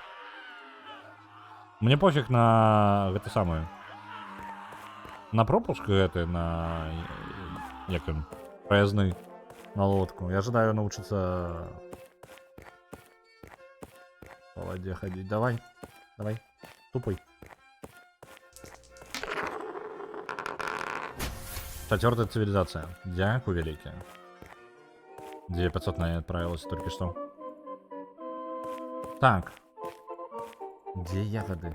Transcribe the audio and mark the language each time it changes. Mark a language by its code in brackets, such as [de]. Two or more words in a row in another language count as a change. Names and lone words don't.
[be] Мне пофіг на гэта самае. На пропуск гэты, на... як ён? Праязны на лодку. Я жадаю навучыцца па вадзе хадзіць. [ru] Давай, давай, тупай. 4-я цивилизация. [uk] Дякую, великий. [ru] 9500 на ней отправилась только что. Так. Где ягоды?